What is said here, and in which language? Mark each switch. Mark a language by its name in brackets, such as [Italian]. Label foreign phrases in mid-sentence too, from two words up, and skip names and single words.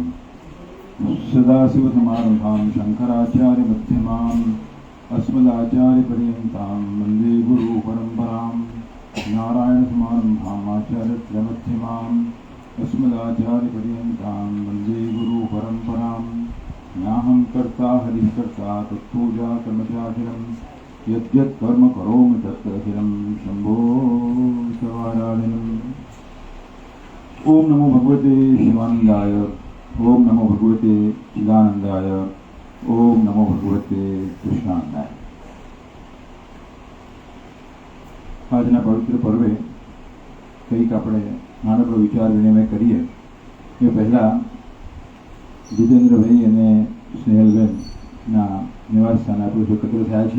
[Sanskrit] सदाशिवसमारम्भां शङ्कराचार्यमध्यमाम् अस्मदाचार्यपर्यन्तां वन्दे गुरुपरम्परां नारायणसमारम्भाम् आचार्यमध्यमाम् अस्मदाचार्यपर्यन्तां वन्दे गुरुपरम्परां नाहं कर्ता हरिः कर्ता तत्पूजा कर्मचाखिलं यद्यत् कर्म करोमि तत्तदखिलं शम्भो सवाराधिनम्। ओम नमो भगवते शिवानंदाय, ओम नमो भगवते चिदानंदाय, ओम नमो भगवते कृष्णानंदाय। [Gujarati] આજના પવિત્ર પર્વે કંઈક આપણે નાનકડો વિચાર વિનિમય કરીએ એ પહેલાં જીતેન્દ્રભાઈ અને સ્નેહલબેનના નિવાસ સ્થાને આપણે એકત્ર થયા છે.